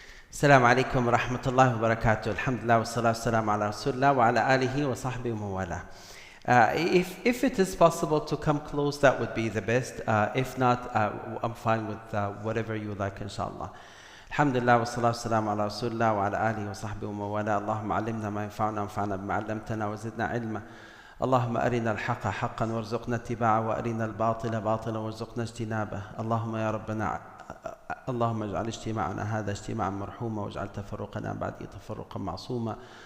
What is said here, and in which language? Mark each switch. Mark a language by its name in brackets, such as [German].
[Arabic] السلام عليكم ورحمة الله وبركاته. [English] Alhamdulillah [Arabic] والصلاة والسلام على رسول الله وعلى آله وصحبه ومن [English] If it is possible to come close, that would be the best. If not, I'm fine with whatever you like, inshallah. [Arabic] Alhamdulillah والصلاة والسلام على رسول الله وعلى آله وصحبه ومن اللهم علمنا ما ينفعنا وانفعنا بما علمتنا وزدنا علما. اللهم أرنا الحق حقا وارزقنا اتباعه وأرنا الباطل باطلا وارزقنا اجتنابه. اللهم يا ربنا اللهم اجعل اجتماعنا هذا اجتماعا مرحوما واجعل تفرقنا بعده تفرقا معصوما.